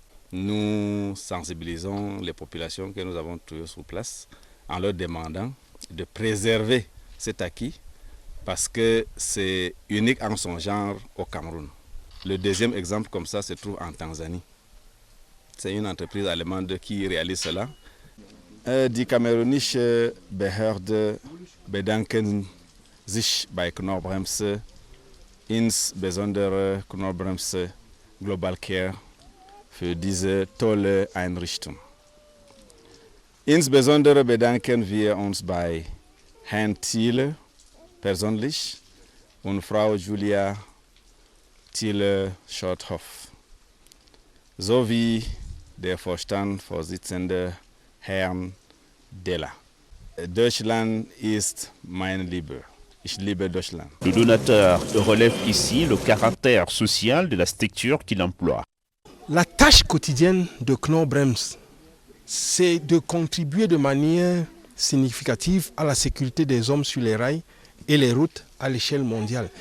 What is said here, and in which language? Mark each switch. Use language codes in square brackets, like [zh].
[fr] Nous sensibilisons les populations que nous avons trouvées sur place en leur demandant de préserver cet acquis parce que c'est unique en son genre au Cameroun. Le deuxième exemple comme ça se trouve en Tanzanie. C'est une entreprise allemande qui réalise cela. [de] Die kamerunische Behörde bedanken sich bei Knorr-Bremse, insbesondere Knorr-Bremse Global Care, für diese tolle Einrichtung. Insbesondere bedanken wir uns bei Herrn Thiele persönlich und Frau Julia Thiele-Schothoff sowie der Vorstandsvorsitzende Herrn Della. Deutschland ist mein Liebe. Ich liebe Deutschland. [fr] Le donateur relève ici le caractère social de la structure qu'il emploie. La tâche quotidienne de Knorr Brems, c'est de contribuer de manière significative à la sécurité des hommes sur les rails et les routes à l'échelle mondiale.